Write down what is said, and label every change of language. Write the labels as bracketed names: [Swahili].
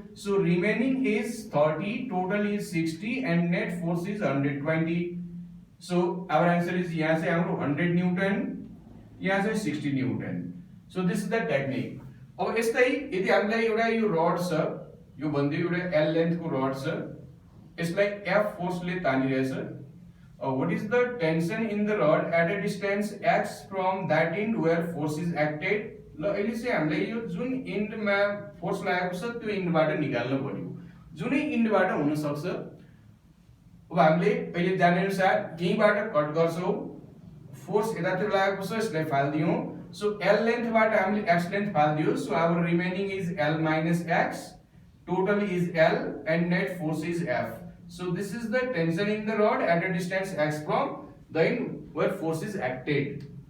[English] So remaining is 30, total is 60 and net force is 120। So our answer is [Nepali] यहाँ चाहिँ हाम्रो 100 Newton, यहाँ चाहिँ 60 Newton. [English] So this is the technique. [Nepali] अब यस्तै यदि हामीलाई एउटा यो रड छ, यो भन्दै एउटा L लेन्थ को रड छ, यसलाई F फोर्सले तानिरहेछ। [English] What is the tension in the rod at a distance x from that end where force is acted? [Nepali] ल अहिले चाहिँ हामीले यो जुन एन्डमा फोर्स लागेको छ त्यो एन्डबाट निकाल्नु पर्यो। जुनै एन्डबाट हुन सक्छ। अब हामीले अहिले जाने अनुसार यहीबाट कट गर्छौं। फोर्स यतातिर लागेको छ, यसलाई फाल्दियौ। सो L लेन्थबाट हामीले x length फाल्दियो। [English] So our remaining is L minus x, total is L and net force is F. So this is the tension in the rod at a distance x from the end where force is acted.